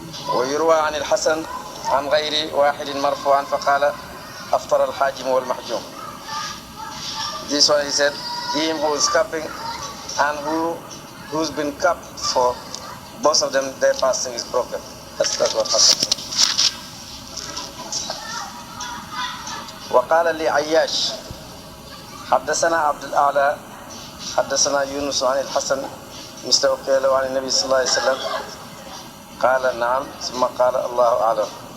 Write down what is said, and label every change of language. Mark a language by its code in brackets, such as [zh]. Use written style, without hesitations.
[ar] ويروى عن الحسن عن غير واحد مرفوعا فقال أفطر الحاجم والمحجوم. [en] This one he said, him who is cupping and who's been cupped for, both of them, their fasting is broken. That's what happened. [ar] وقال لي عياش حدثنا عبد الأعلى حدثنا يونس عن الحسن مثل وكيل عن النبي صلى الله عليه وسلم قال نعم ثم قال الله أعلم.